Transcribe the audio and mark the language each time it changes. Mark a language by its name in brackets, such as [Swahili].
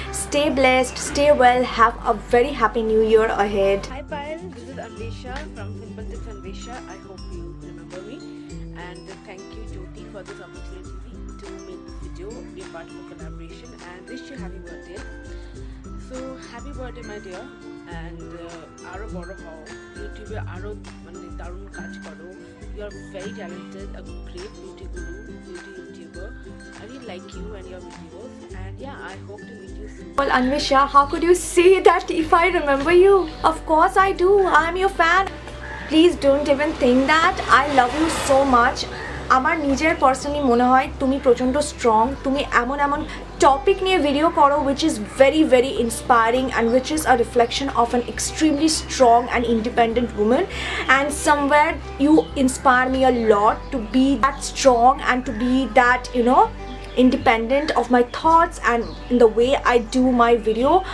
[English] Stay blessed, stay well, have a very happy new year ahead. Hi Payal, this is Anvesha from Simple Tips Anvesha. I hope you remember me, and thank you Jyoti for this opportunity to make this video, be a part of a collaboration, and wish you happy birthday. So happy birthday my dear, and [Bangla] আরো বড় হও, ইউটিউবে আরো মানে দারুণ কাজ করো. [English] You are very talented, a great beauty guru, beauty YouTuber. I really like you and your videos, and yeah, I hope to meet you soon. Well, Anvesha, how could you say that if I remember you? Of course I do. I'm your fan. Please don't even think that. I love you so much. [Bangla] আমার নিজের personally মনে হয় তুমি প্রচণ্ড strong, তুমি এমন topic নিয়ে video করো [English] which is very very inspiring and which is a reflection of an extremely strong and independent woman, and somewhere you inspire me a lot to be that strong and to be that independent of my thoughts and in the way I do my video.